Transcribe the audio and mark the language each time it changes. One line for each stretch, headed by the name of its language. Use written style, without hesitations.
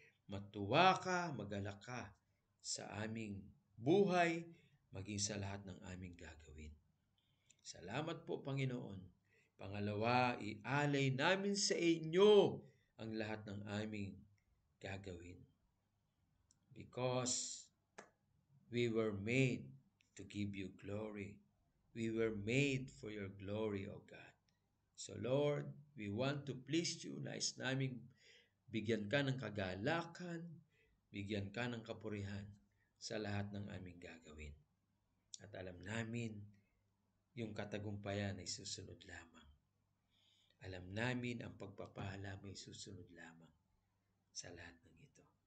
Filipino: Matuwa ka, magalak ka sa aming buhay, maging sa lahat ng aming gagawin. Salamat po, Panginoon. Pangalawa, ialay namin sa inyo ang lahat ng aming gagawin.
English: Because we were made to give you glory. We were made for your glory, O God. So Lord, we want to please you.
Filipino: Nais naming bigyan ka ng kagalakan, bigyan ka ng kapurihan sa lahat ng aming gagawin. At alam namin, yung katagumpayan ay susunod lamang. Alam namin ang pagpapala mo ay susunod lamang sa lahat ng ito.